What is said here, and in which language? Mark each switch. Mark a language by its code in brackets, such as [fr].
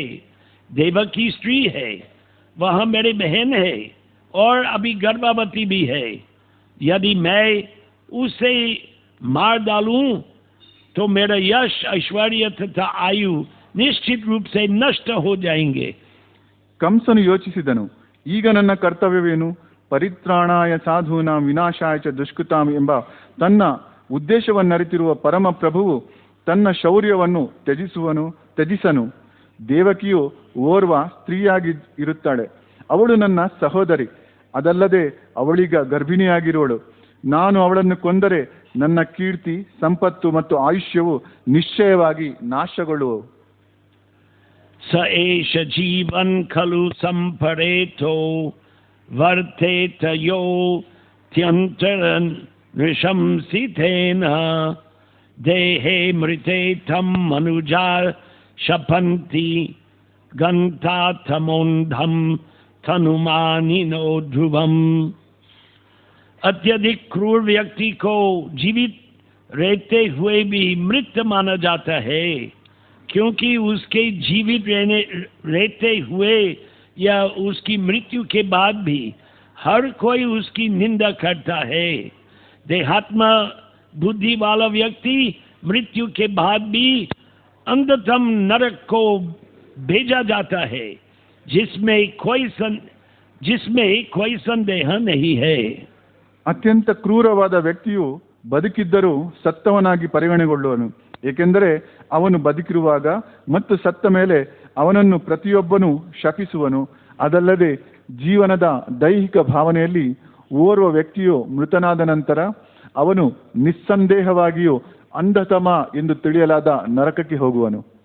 [hi] देवकी स्त्री है, वह मेरी बहन है और अभी गर्भवती भी है। यदि मैं उसे मार डालूं तो मेरा यश, ऐश्वर्य तथा आयु निश्चित रूप से नष्ट हो जाएंगे। [kn] ಕಂಸನು ಯೋಚಿಸಿದನು, ಈಗ ನನ್ನ ಕರ್ತವ್ಯವೇನು? [sa] ಪರಿತ್ರಾಣಾಯ ಸಾಧೂನಾಂ ವಿನಾಶಾಯ ಚ ದುಷ್ಕೃತಾಂ [kn] ಎಂಬ ತನ್ನ ಉದ್ದೇಶವನ್ನರಿತಿರುವ ಪರಮ ಪ್ರಭುವು ತನ್ನ ಶೌರ್ಯವನ್ನು ತ್ಯಜಿಸನು. ದೇವಕಿಯು ಓರ್ವ ಸ್ತ್ರೀಯಾಗಿ ಇರುತ್ತಾಳೆ. ಅವಳು ನನ್ನ ಸಹೋದರಿ. ಅದಲ್ಲದೆ ಅವಳೀಗ ಗರ್ಭಿಣಿಯಾಗಿರುವಳು. ನಾನು ಅವಳನ್ನು ಕೊಂದರೆ ನನ್ನ ಕೀರ್ತಿ, ಸಂಪತ್ತು ಮತ್ತು ಆಯುಷ್ಯವು ನಿಶ್ಚಯವಾಗಿ ನಾಶಗೊಳ್ಳುವವು. [sa] ಸ ಏಷ ಜೀವನ್ ಖಲು ಸಂಪರೇತೋ वर्तेत यो त्यन्तरन् नृशंसितेन देहे मृते तं मनुजा शपन्ति गन्ताथमोन्धं तनुमानिनो ध्रुवम्। [hi] अत्यधिक क्रूर व्यक्ति को जीवित रहते हुए भी मृत माना जाता है, क्योंकि उसके जीवित रहते हुए या उसकी मृत्यु के बाद भी हर कोई उसकी निंदा करता है। देहात्मा बुद्धि वाला व्यक्ति मृत्यु के बाद भी अंधतम नरक को भेजा जाता है, जिसमें कोई संदेह नहीं है। [kn] ಅತ್ಯಂತ ಕ್ರೂರವಾದ ವ್ಯಕ್ತಿಯು ಬದುಕಿದ್ದರೂ ಸತ್ತವನಾಗಿ ಪರಿಗಣೆಗೊಳ್ಳುವನು, ಏಕೆಂದರೆ ಅವನು ಬದುಕಿರುವಾಗ ಮತ್ತು ಸತ್ತ ಮೇಲೆ ಅವನನ್ನು ಪ್ರತಿಯೊಬ್ಬನೂ ಶಪಿಸುವನು. ಅದಲ್ಲದೆ ಜೀವನದ ದೈಹಿಕ ಭಾವನೆಯಲ್ಲಿ ಓರ್ವ ವ್ಯಕ್ತಿಯು ಮೃತನಾದ ನಂತರ ಅವನು ನಿಸ್ಸಂದೇಹವಾಗಿಯೂ ಅಂಧತಮ ಎಂದು ತಿಳಿಯಲಾದ ನರಕಕ್ಕೆ ಹೋಗುವನು.